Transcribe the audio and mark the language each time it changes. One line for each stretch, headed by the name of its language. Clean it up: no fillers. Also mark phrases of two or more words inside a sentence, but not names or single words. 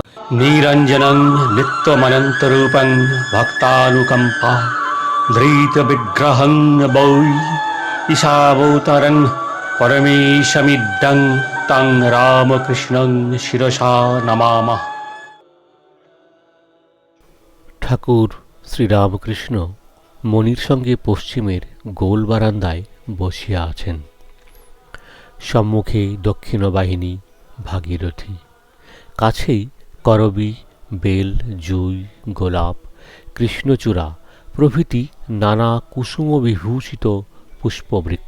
Sanskrit: निरञ्जनं नित्यमनन्तरूपं भक्तानुकम्पा धृतविग्रहं वै ईशावतारं परमेशमिदं तं रामकृष्णं शिरसा नमामः।
Bangla: ঠাকুর শ্রীরামকৃষ্ণ মণির সঙ্গে পশ্চিমের গোল বারান্দায় বসিয়া আছেন। সম্মুখে দক্ষিণ বাহিনী ভাগীরথী, কাছেই করবী, বেল, জুই, গোলাপ, কৃষ্ণচূড়া প্রভৃতি নানা কুসুম বিভূষিত পুষ্পবৃক্ষ।